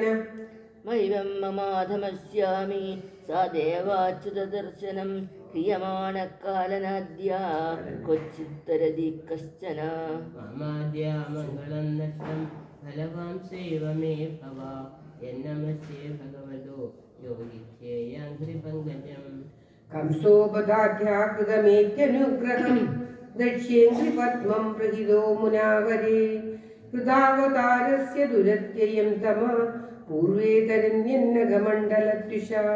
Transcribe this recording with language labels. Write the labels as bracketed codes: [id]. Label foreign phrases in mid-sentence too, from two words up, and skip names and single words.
[sa] മൈവം മമാധമസ്യാമി സാ ദേവാച്യുതദർശനം ക്രിയമാണകാലനാദ്യാ ക്വചിത്തരതി കശ്ചന. മമാദ്യാ മംഗളം നഷ്ടം ഫലവാൻ സേവ മേ ഭവ യന്നമസ്യേ ഭഗവതോ योगिध्येयाङ्घ्रिपङ्कजम् कंसोपदाध्याकृतमेत्यनुग्रहं दक्ष्येन्द्रिपद्मं प्रहितो मुनावरे कृतावतारस्य दुरत्ययं तम पूर्वे तरन्यन्नगमण्डलद्विषा